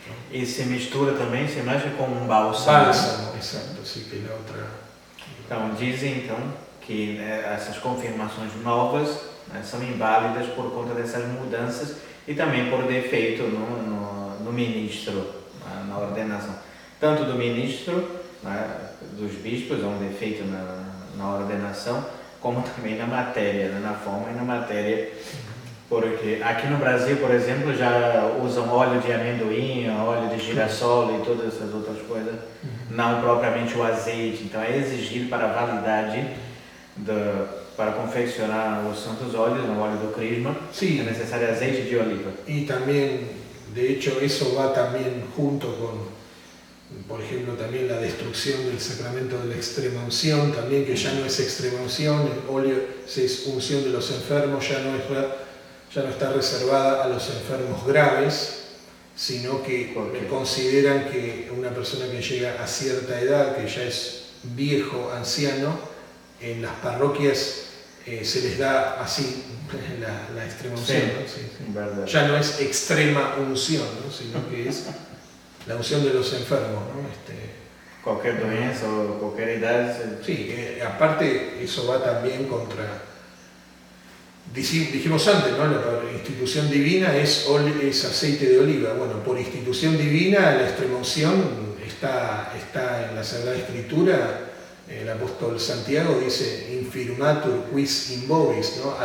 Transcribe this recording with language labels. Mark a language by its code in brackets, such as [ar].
[pt] E se mistura também, se mexe com um bálsamo. [es] Bálsamo, exato, sí, que la otra. [pt] Então, dizem então que essas confirmações novas são inválidas por conta dessas mudanças e também por defeito no ministro, na ordenação. Tanto do ministro, dos bispos, há um defeito na ordenação, como também na matéria, na forma e na matéria. Porque aqui no Brasil, por exemplo, já usam óleo de amendoim, óleo de girassol e todas essas outras coisas, não propriamente o azeite. Então é exigido para a validade, para confeccionar os santos óleos, o óleo do crisma, [es] sí, [pt] é necessário azeite de oliva. [es] Y también, de hecho, eso va también junto con, por ejemplo, también la destrucción del sacramento de la extrema unción, también que ya no es extrema unción, el óleo es unción de los enfermos, ya no está reservada a los enfermos graves, sino que consideran que una persona que llega a cierta edad, que ya es viejo, anciano, en las parroquias se les da así la extrema unción, Sí, ¿no? Sí, sí. verdad. Ya no es extrema unción, ¿no? Sino que es la unción de los enfermos, ¿no? [pt] Qualquer doença ou qualquer idade. [es] Sí, aparte eso va también contra, dijimos antes, ¿no? La institución divina es aceite de oliva. Bueno, por institución divina la extremaunción está en la Sagrada Escritura. El apóstol Santiago dice: [la] infirmatur quis in vobis, [es] ¿no?